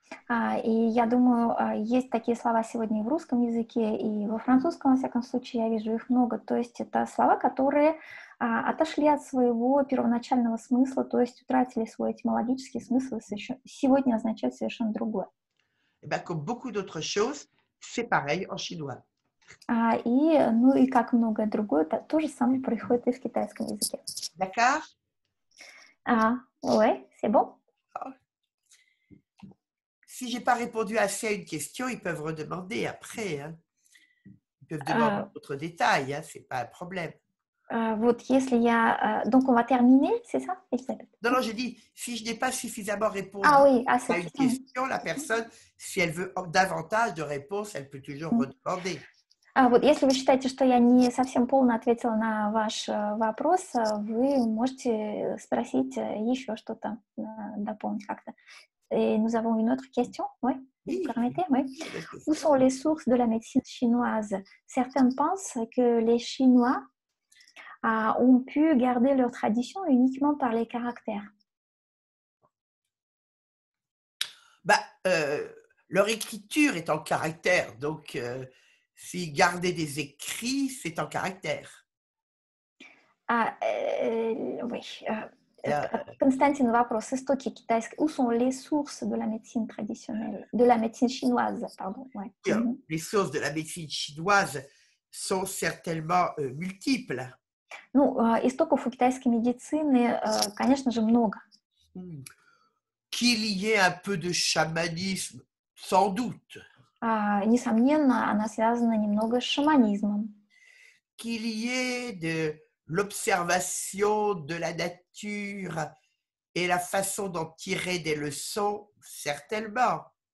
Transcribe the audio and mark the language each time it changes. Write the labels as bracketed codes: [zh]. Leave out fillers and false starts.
[ru] И я думаю, есть такие слова сегодня и в русском языке, и во французском, во всяком случае, я вижу их много. То есть это слова, которые отошли от своего первоначального смысла, то есть утратили свой этимологический смысл и сегодня означают совершенно другое. [fr] Et bien, comme beaucoup d'autres choses, c'est pareil en chinois. [ru] И как многое другое, то же самое происходит и в китайском языке. [fr] D'accord? Ouais, c'est bon? Si je n'ai pas répondu assez à une question, ils peuvent redemander après. Hein. Ils peuvent demander d'autres détails, hein, ce n'est pas un problème. [ru] Вот если [fr] donc on va terminer, c'est ça, Elisabeth? Non, j'ai dit, si je n'ai pas suffisamment répondu Oui, à une question, la personne, si elle veut davantage de réponses, elle peut toujours redemander. [ru] Вот если вы считаете, что я не совсем полно ответила на ваш вопрос, вы можете спросить еще что-то, дополнить как-то. [fr] Et nous avons une autre question, oui, vous permettez, oui. Où sont les sources de la médecine chinoise? Certains pensent que les Chinois ont pu garder leur tradition uniquement par les caractères. Leur écriture est en caractère, donc si garder des écrits, c'est en caractère. [ru] Oui. Константин, вопрос. Истоки китайской. [fr] Où sont les sources de la médecine traditionnelle, de la médecine chinoise, pardon. Ouais. Les sources de la médecine chinoise sont certainement multiples. [ru] Ну, истоков у китайской медицины, конечно же, много. [fr] Qu'il y ait un peu de chamanisme, sans doute. [ru] Несомненно, она связана немного с шаманизмом. [fr] Qu'il y ait de l'observation de la nature et la façon d'en tirer des leçons, certainement.